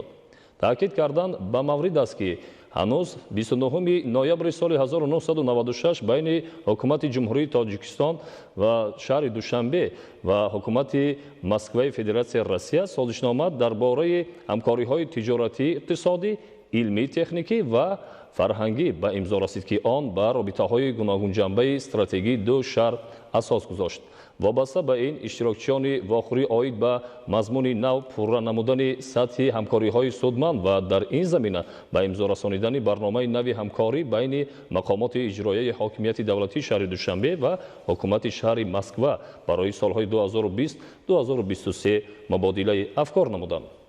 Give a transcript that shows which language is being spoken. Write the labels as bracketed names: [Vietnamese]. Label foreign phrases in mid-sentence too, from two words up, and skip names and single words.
[Tajik] таъкид карданд ба маврид аст ки ҳанӯз 29 ноябри соли 1996 байни ҳукумати Ҷумҳурии Тоҷикистон ва шаҳри Душанбе ва ҳукумати Маскав Федератсияи Русия созишнома дар бораи ҳамкориҳои тиҷоратӣ иқтисодӣ илмӣ техникӣ ва фарҳангӣ ба имзо расид ки он ба робитаҳои гуногунҷанбаи стратегии ду шаҳр асос гузошт. вобаста ба ин иштирокчиёни вохӯрӣ оид ба мазмуни нав пурра намудани сатҳи ҳамкориҳои судманд ва дар ин замина ба имзо расонидани барномаи нави ҳамкорӣ байни мақомоти иҷроияи ҳокимияти давлатии шаҳри Душанбе ва ҳукумати шаҳри Москва барои солҳои 2020-2023 мубодилаи афкор намуданд.